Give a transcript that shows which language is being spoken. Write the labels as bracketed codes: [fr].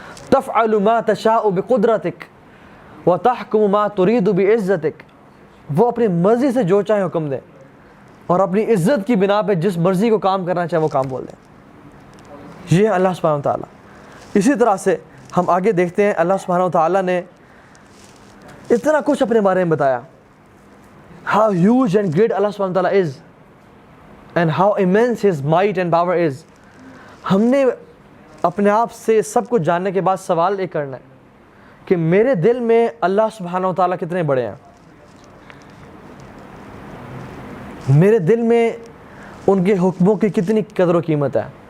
[ar] تفعل ما تشاء بقدرتک وتحکم ما ترید بعزتک، [ur] وہ اپنی مرضی سے جو چاہے حکم دے اور اپنی عزت کی بنا پہ جس مرضی کو کام کرنا چاہے وہ کام بول دیں. یہ ہے اللہ سبحانہ تعالیٰ. اسی طرح سے ہم آگے دیکھتے ہیں اللہ سبحانہ تعالیٰ نے اتنا کچھ اپنے بارے میں بتایا. [en] How huge and great Allah subhanahu wa ta'ala is and how immense his might and power is. [ur] ہم نے اپنے آپ سے سب کچھ جاننے کے بعد سوال ایک کرنا ہے کہ میرے دل میں اللہ سبحانہ و تعالیٰ کتنے بڑے ہیں. میرے دل میں ان کے حکموں کی کتنی قدر و قیمت ہے.